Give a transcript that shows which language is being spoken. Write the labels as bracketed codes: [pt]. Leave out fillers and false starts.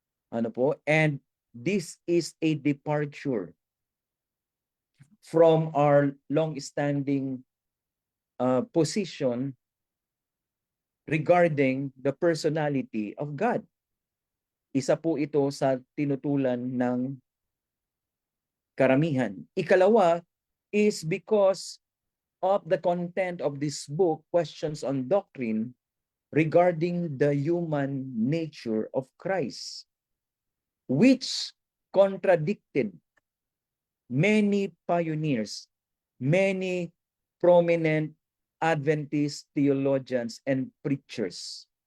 [en] And this is a departure from our long-standing position regarding the personality of God. [tl] Isa po ito sa tinutulan ng karamihan. [en] Ikalawa is because of the content of this book, Questions on Doctrine, regarding the human nature of Christ, which contradicted many pioneers, many prominent Adventist theologians and preachers.